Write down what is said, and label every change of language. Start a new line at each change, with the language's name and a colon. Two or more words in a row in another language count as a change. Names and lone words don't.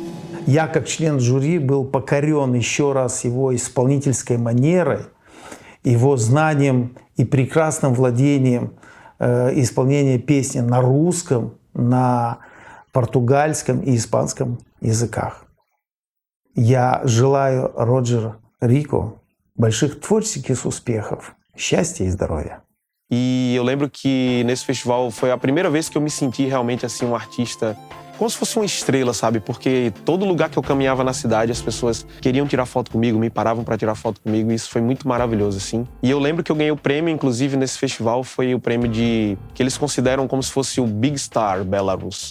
Russian: Я, как член жюри, был покорен еще раз его исполнительской манерой, его знанием и прекрасным владением исполнения песни на русском, на португальском и испанском языках. Я желаю Роджеру Рико больших творческих успехов, счастья и здоровья.
Portuguese: E eu lembro que nesse festival foi a primeira vez que eu me senti realmente assim um artista, como se fosse uma estrela, sabe? Porque todo lugar que eu caminhava na cidade, as pessoas queriam tirar foto comigo, me paravam para tirar foto comigo, e isso foi muito maravilhoso, assim. E eu lembro que eu ganhei o prêmio, inclusive, nesse festival, foi o prêmio que eles consideram como se fosse o Big Star Belarus.